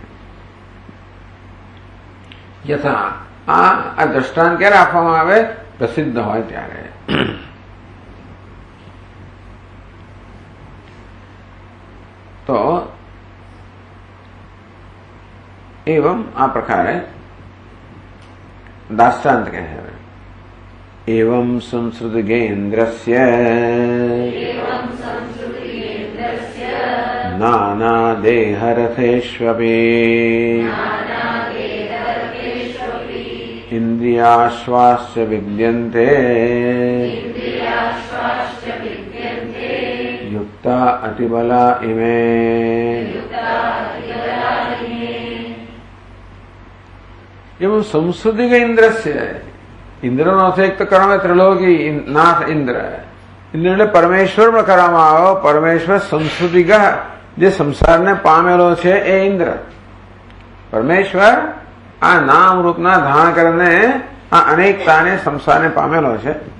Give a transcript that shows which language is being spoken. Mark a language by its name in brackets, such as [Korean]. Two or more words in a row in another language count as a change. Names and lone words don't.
[Gujarati] યથા આ દ્રષ્ટાંત ક્યારે આપવામાં આવે? પ્રસિદ્ધ હોય ત્યારે. તો એવમ આ પ્રકારે દાષ્ટાંત કહે છે. [Sanskrit] एवं संस्कृतिगेन्द्रस्य नाना देहरथेष्वपि इंद्रियाश्वास्य विद्यन्ते युक्ता अतिबला इमे. एवं संस्कृतिगेन्द्रस्य, [Gujarati] ઇન્દ્રનો અર્થ એક તો કરવામાં ત્રિલોકી નાથ ઇન્દ્ર. ઇન્દ્રને પરમેશ્વર પણ કરવામાં આવ્યો. પરમેશ્વર સંસ્કૃતિગહ, જે સંસારને પામેલો છે એ ઇન્દ્ર. પરમેશ્વર આ નામ રૂપના ધારણ કરીને આ અનેકતાને સંસારને પામેલો છે.